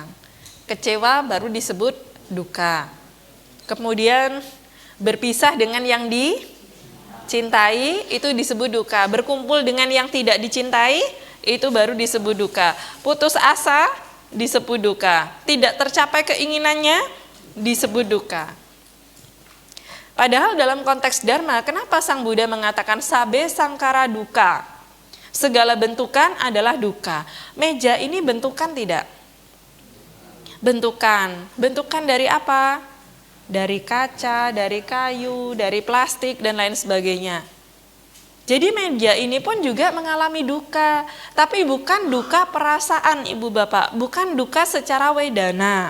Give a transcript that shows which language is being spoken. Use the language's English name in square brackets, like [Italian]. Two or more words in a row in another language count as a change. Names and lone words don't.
[Indonesian] Kecewa baru disebut dukkha. Kemudian berpisah dengan yang dicintai itu disebut dukkha. Berkumpul dengan yang tidak dicintai itu baru disebut dukkha. Putus asa disebut dukkha. Tidak tercapai keinginannya disebut dukkha. Padahal dalam konteks dharma, kenapa Sang Buddha mengatakan [Pali] sabe sangkara dukkha? [Indonesian] Segala bentukan adalah dukkha. Meja ini bentukan tidak? Bentukan. Bentukan dari apa? Dari kaca, dari kayu, dari plastik, dan lain sebagainya. Jadi media ini pun juga mengalami duka, tapi bukan duka perasaan Ibu Bapak, bukan duka secara wedana.